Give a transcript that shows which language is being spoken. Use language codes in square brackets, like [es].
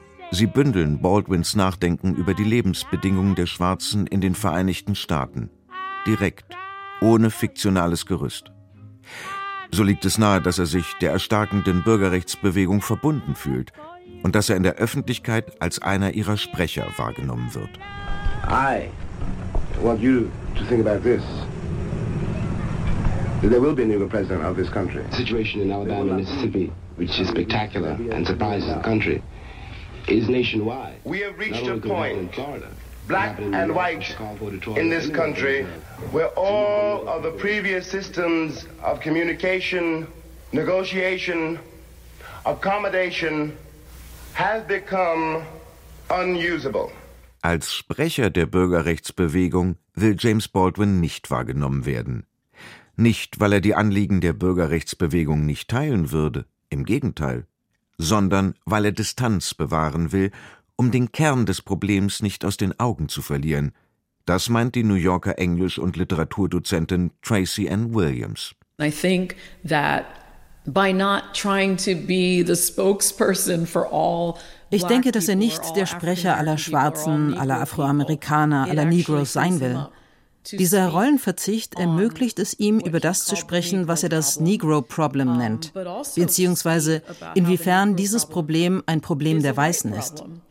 [de] Sie bündeln Baldwins Nachdenken über die Lebensbedingungen der Schwarzen in den Vereinigten Staaten. Direkt, ohne fiktionales Gerüst. So liegt es nahe, dass er sich der erstarkenden Bürgerrechtsbewegung verbunden fühlt und dass er in der Öffentlichkeit als einer ihrer Sprecher wahrgenommen wird. [en] I want you to think about this. There will be a new president of this country. The situation in Alabama, Mississippi, which is spectacular and surprises the country, is nationwide. We have reached a point, black and white, in this country, where all of the previous systems of communication, negotiation, accommodation have become unusable. [de] Als Sprecher der Bürgerrechtsbewegung will James Baldwin nicht wahrgenommen werden. Nicht, weil er die Anliegen der Bürgerrechtsbewegung nicht teilen würde, im Gegenteil, sondern weil er Distanz bewahren will, um den Kern des Problems nicht aus den Augen zu verlieren. Das meint die New Yorker Englisch- und Literaturdozentin Tracy Ann Williams. [en] I think that by not trying to be the spokesperson for all. [de] Ich denke, dass er nicht der Sprecher aller Schwarzen, aller Afroamerikaner, aller Negros sein will. Dieser Rollenverzicht ermöglicht es ihm, über das zu sprechen, was er das Negro-Problem nennt, beziehungsweise inwiefern dieses Problem ein Problem der Weißen ist.